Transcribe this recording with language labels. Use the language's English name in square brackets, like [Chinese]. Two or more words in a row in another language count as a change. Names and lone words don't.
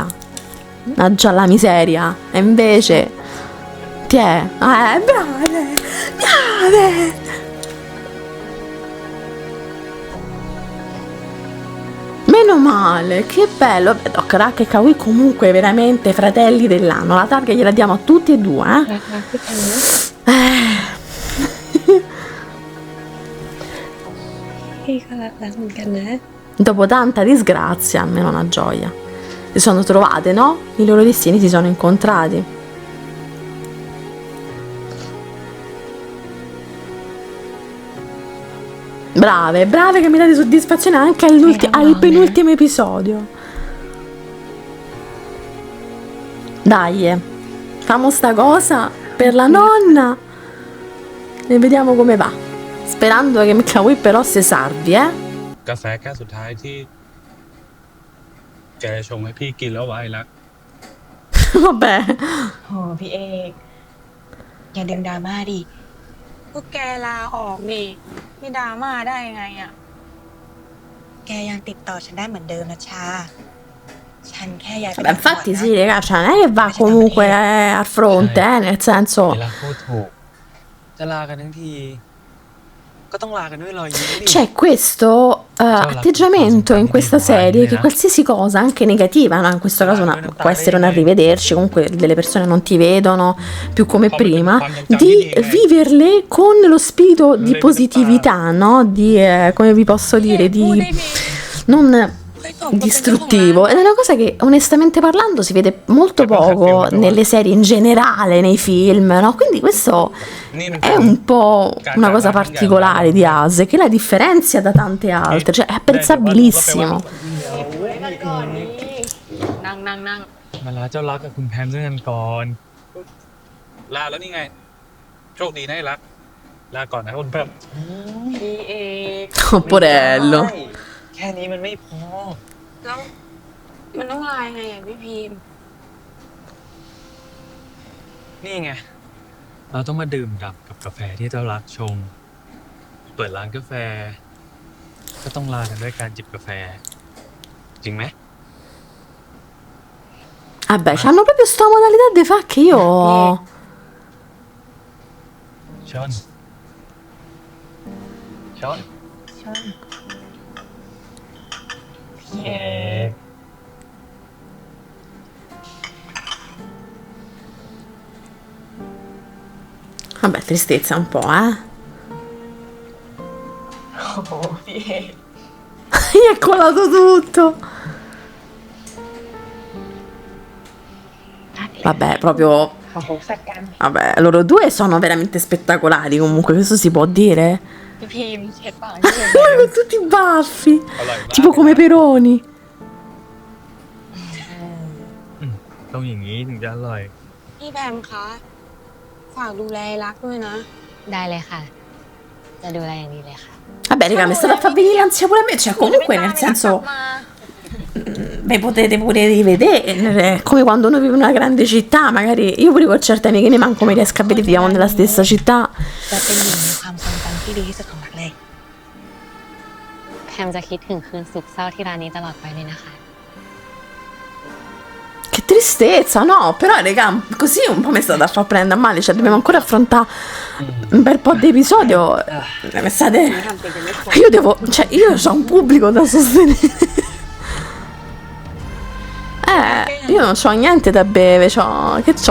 [Italian] Ah, già la miseria, e invece brave. Meno male, che bello. Doc Rack e Kawi comunque veramente fratelli dell'anno. La targa gliela diamo a tutti e due, eh? [Thai] พี่ก็รักเหมือนกันนะ [Italian] Dopo tanta disgrazia, almeno una gioia. Si sono trovate, no? I loro destini si sono incontrati. Brave, brave che mi date soddisfazione anche al penultimo episodio. Dai, famo sta cosa per la nonna e vediamo come va. Sperando che Kawi però si salvi, eh? [Thai] กาแฟแก้วสุดท้ายที่แกชงให้พี่กินแล้วไว้รัก [Italian] Vabbè. [Thai] โหพี่เอก อย่าดึงดราม่าดิ พวกแกลาออกนี่ไม่ดราม่าได้ยังไงอ่ะ แกยังติดต่อฉันได้เหมือนเดิมนะชา ฉันแค่ย้ายไป [Italian] Beh, infatti sì, raga, cioè non è che va comunque al fronte, nel senso... [Thai] เวลาพูดถูก จะลากันทั้งทีก็ต้องลากันด้วยรอยยิ้มดิ [Italian] C'è questo atteggiamento in questa serie che qualsiasi cosa, anche negativa, no? In questo caso può essere un arrivederci, comunque delle persone non ti vedono più come prima, di viverle con lo spirito di positività, no? Di, come vi posso dire, di non distruttivo. Ed è una cosa che onestamente parlando si vede molto poco nelle serie in generale, nei film, no? Quindi questo è un po' una cosa particolare di Ase che la differenzia da tante altre, cioè è apprezzabilissimo. [Thai] นั่งนั่งนั่ง มาลาเจ้ารักกับคุณแพมด้วยกันก่อน ลาแล้วนี่ไง โชคดีนะไอ้รัก ลาก่อนนะคุณแพม พี่เอก [Italian] Oh, porello. [Thai] แค่นี้มันไม่พอ แล้วมันต้องลายไงอ่ะพี่พิมพ์ นี่ไง เราต้องมาดื่มด่ำกับกาแฟที่เจ้ารักชง เปิดร้านกาแฟ ก็ต้องลากันด้วยการจิบกาแฟ จริงไหม [Italian] Vabbè, c'hanno proprio sta modalità di fa che io... [Thai] ชน ชน พี่เอก [Italian] Vabbè, tristezza un po', eh? [Thai] โอ้โหพี่เอก [Italian] Gli è colato tutto. Vabbè, proprio... [Thai] เขาสักกัน [Italian] Vabbè, loro due sono veramente spettacolari comunque, questo si può dire. [Thai] พี่พิมพ์เช็ดปากให้เลย [Italian] Poi con tutti i baffi, tipo come Peroni. [Thai] ต้องอย่างนี้ถึงจะอร่อย พี่แบมคะฝากดูแลรักด้วยนะ ได้เลยค่ะ จะดูแลอย่างดีเลยค่ะ [Italian] Vabbè, raga, mi è stata a far venire l'ansia pure a me, cioè comunque nel senso... Beh, potete pure rivedere, come quando uno vive in una grande città, magari io pure con certe amiche ne manco mi riesco a vedere, viviamo nella stessa città. [Thai] จะเป็นหนึ่งในความทรงจำที่ดีที่สุดของรักเลย แพมจะคิดถึงคืนสุขเศร้าที่ร้านนี้ตลอดไปเลยนะคะ [Italian] Che tristezza, no? Però, raga, così un po' mi è stata a far prendere a male, cioè dobbiamo ancora affrontare un bel po' di episodio. Mi state... Io devo... Cioè, io ho un pubblico da sostenere. Io non c'ho niente da bere, che c'ho?